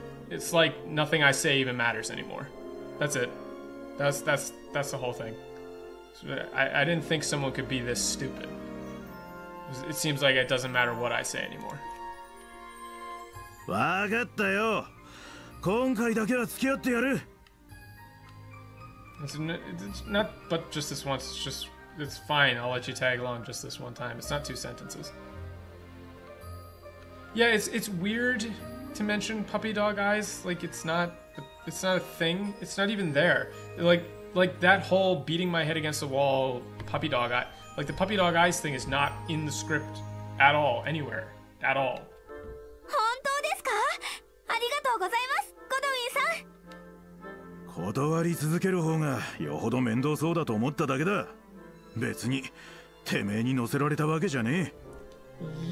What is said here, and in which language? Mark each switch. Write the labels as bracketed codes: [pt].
[en] It's like nothing I say even matters anymore. That's it. That's the whole thing. I didn't think someone could be this stupid. It seems like it doesn't matter what I say anymore. [ja] わかったよ。今回だけは付き合ってやる。 [en] It's not, but just this once. It's fine. I'll let you tag along just this one time. It's not 2 sentences. Yeah, it's weird to mention puppy dog eyes. Like it's not a thing. It's not even there. Like that whole beating my head against the wall puppy dog eye. Like the puppy dog eyes thing is not in the script at all, anywhere, at all. [ja] 本当ですか？ありがとうございます、ゴドウィンさん。断り続ける方がよほど面倒そうだと思っただけだ。別にてめえに乗せられたわけじゃねえ。